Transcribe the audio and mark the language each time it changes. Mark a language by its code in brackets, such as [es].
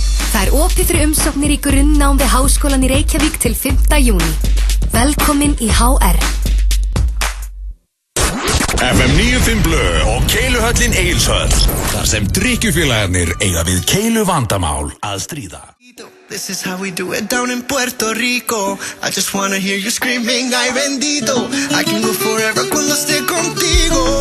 [is] Það er opið fyrir umsóknir í grunnnám við Háskólann í Reykjavík til 5. júní. Velkomin í HR. FM 95 Blö og Keiluhöllin Egilshöll. Þar sem drykkjufélagarnir eiga við keilu vandamál að stríða. [en] This is how we do it down in Puerto Rico. I just wanna hear you screaming, [es] ay bendito. [en] I can go forever [es] cuando esté contigo.